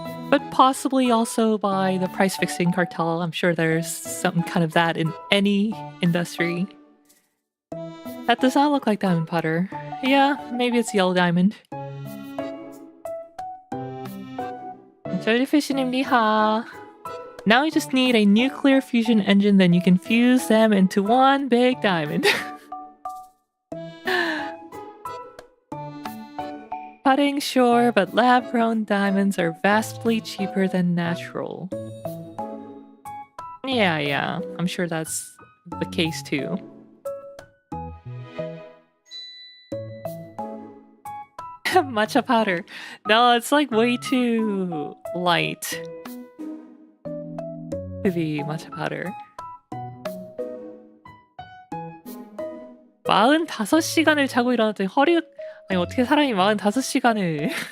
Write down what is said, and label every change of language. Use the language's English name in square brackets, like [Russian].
[English] But possibly also by the price fixing cartel. I'm sure there's some kind of that in any industry. That does not look like diamond powder. Yeah, maybe it's yellow diamond. [Korean] Jellyfish님 리하. [English] Now you just need a nuclear fusion engine, then you can fuse them into one big diamond. Putting, sure, but lab-grown diamonds are vastly cheaper than natural. Yeah, I'm sure that's the case too. Matcha powder. No, it's like way too light to be matcha powder. [Korean] 45시간을 자고 일어났더니 허리가... 아니 어떻게 사람이 45시간을...